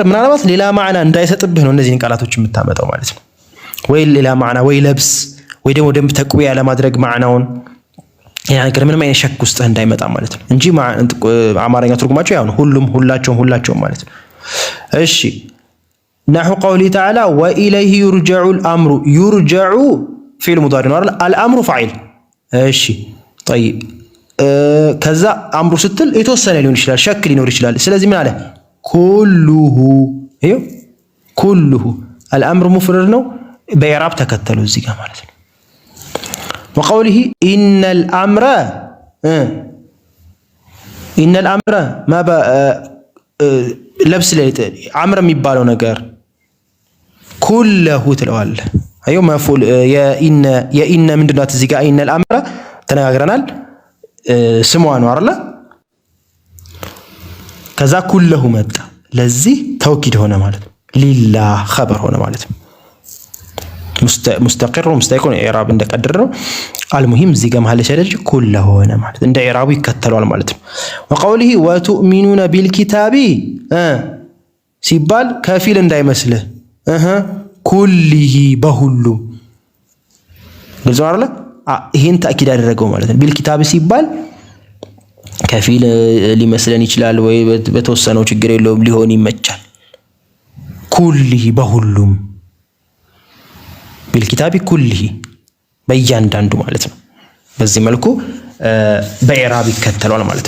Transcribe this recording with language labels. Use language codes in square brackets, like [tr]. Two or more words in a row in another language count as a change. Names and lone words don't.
[am] ምናልባት ሌላ ማዕና እንዳይሰጥብህ ነው እነዚህን ቃላቶች የምታመጣው ማለት ነው ወይ ሌላ ማዕና ወይ ለብስ ወይ ደግሞ ደንብ ተቅዊያ ለማድረግ ማዕናውን ያ ነገር ምንም አይነት ሸክ ውስጥ እንዳይመጣ ማለት ነው እንጂ አማርኛ ትርጉማቸው ያው ነው ሁላቸውም ማለት ነው እሺ [ar] نحو قوله تعالى وإليه يرجع الأمر يرجع فعل مضارع الأمر فاعل [am] እሺ [ar] طيب كذا أمر [am] ስትል የተወሰነ ሊሆን ይችላል ሸክ ሊኖር ይችላል ስለዚህ ምን አለ [ar] كله الأمر [am] مفرد ነው በኢራብ ተከተሉ እዚህ ጋር ማለት ነው [ar] وقوله إن الأمر ما [am] ለብስ ላይ አምር የሚባለው ነገር ኩለሁ ትለዋለህ አየው መፍዑል የኢነ ምንድናት እዚህ ጋር ኢነ الامر ተነጋግረናል ስሟ ነው አይደል ከዛ ኩለሁ መጣ ለዚህ ተውኪድ ሆነ ማለት ነው ሊላህ خبر ሆነ ማለት ነው [ar] مستقر ومستيقن [am] ኢራብ እንደቀደረ ነው المهم እዚህ ጋር መሐል ሸደጅ ኩለሁ ሆነ ማለት እንደ ኢራቡ ይከተላል ማለት ነው [ar] وقوله وتؤمنون بالكتاب [am] ሲባል ከፊል እንዳይመስልህ ኩሊሂ በሁሉ ግልጽ አይደለ ይሄን ተአኪድ አደረገው ማለት ነው ቢልኪታብ ሲባል ከፊል ሊመስለን ይችላል ወይ በተወሰነው ችግር የለውም ሊሆን ይመቻል ኩሊሂ በሁሉም [ar] بالكتاب كله [am] በእያንዳንዱ ማለት ነው በዚህ መልኩ በኢራብ ይከተላል ማለት ነው